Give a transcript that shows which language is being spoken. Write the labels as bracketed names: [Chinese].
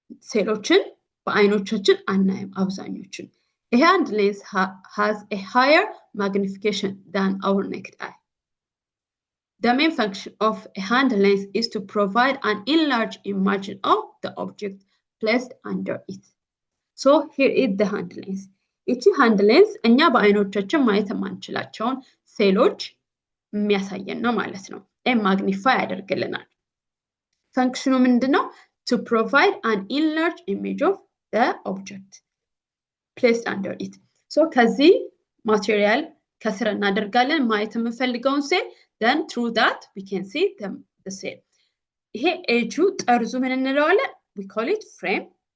[Amharic] ሴሎችን በአይኖቻችን አናይም አብዛኞቹን። [English] A hand lens has a higher magnification than our naked eye. The main function of a hand lens is to provide an enlarged image of the object placed under it. So here is the hand lens. [Amharic] እቺ hand lens እኛ በአይኖቻችን ማየት የማንችላቸውን ሴሎች የሚያሳየን ነው ማለት ነው። ማግኒፋይ ያደርግልናል። ፈንክሽኑ ምንድነው? [English] To provide an enlarged image of the object placed under it. So [Amharic] ከዚህ ማቴሪያል ከስር እናደርጋለን ማየት የምንፈልገውን ሴል [English] then through that we can see the cell. [Amharic] ይሄ ኤጁ ጠርዙ ምን እንለዋለን? [English] We call it frame.